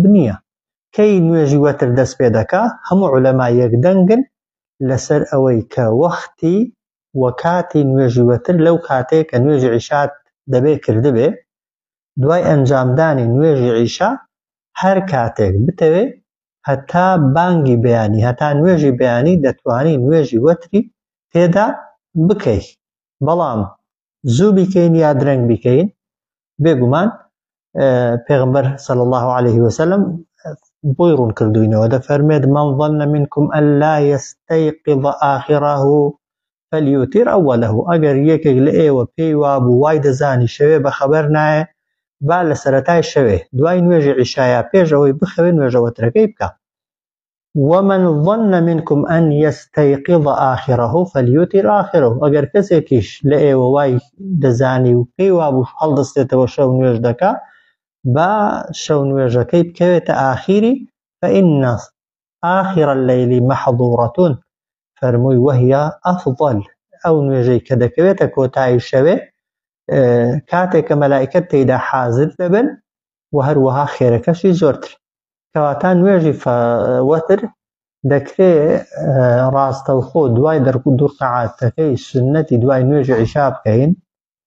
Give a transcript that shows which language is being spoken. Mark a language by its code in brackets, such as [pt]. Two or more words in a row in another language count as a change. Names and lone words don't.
[ckb] نییە کەی نوێژی وەتر دەست پێ دەکا هەموو عولەما یەکدەنگن لەسەر ئەوەی کە وەختی وەکاتی نوێژی وەتر لەو کاتەیە کە نوێژی عیشات دەبێ کردبێ دوای ئەنجامدانی نوێژی عیشا هەر کاتێک بتەوێ هەتا بانگی بەیانی هەتا نوێژی بەیانی دەتوانی نوێژی وەتری تێدا بکەی بەڵام زوو بیکەین یا درەنگ بیکەین بێگومان پێغەمبەر [ar] صلی الله عليه وسلم [ckb] بۆی ڕوون کردوینەوە دەفەرمێت [ar] من ظن منكم أن لا يستيقظ آخره فليوتر أوله [ckb] ئەگەر یەکێک لە ئێوە پێی وابوو وای دەزانی شەوێ بە خەبەر نایە با لە سەرەتای شەوێ دوای نوێژی عیشایە پێش ئەوەی بخەوێ نوێژە وەترەکەی [ar] بکە ومن ظن منكم أن يستيقظ آخره فليوتر آخره [ckb] ئەگەر کەسێکیش لە ئێوە وای دەزانی و پێی وابوو هەڵدەستێتەوە شەو نوێژ دەکا با شەو نوێژەکەی بکەوێتە ئاخیری [ar] فإن آخر الليل محظورة [ckb] فەرمووی [ar] وهي أفضل [ckb] ئەو نوێژەی کە دەکەوێتە کۆتایی شەوێ کاتێک کە مەلائیکەت تێیدا حازر دەبن و هەروەها خێرەکەشی زۆرتر کەواتە نوێژی وەتر دەکرێت ڕاستەوخۆ دوای 2 ڕکعاتەکەی سنەتی دوای نوێژی عیشا بکەین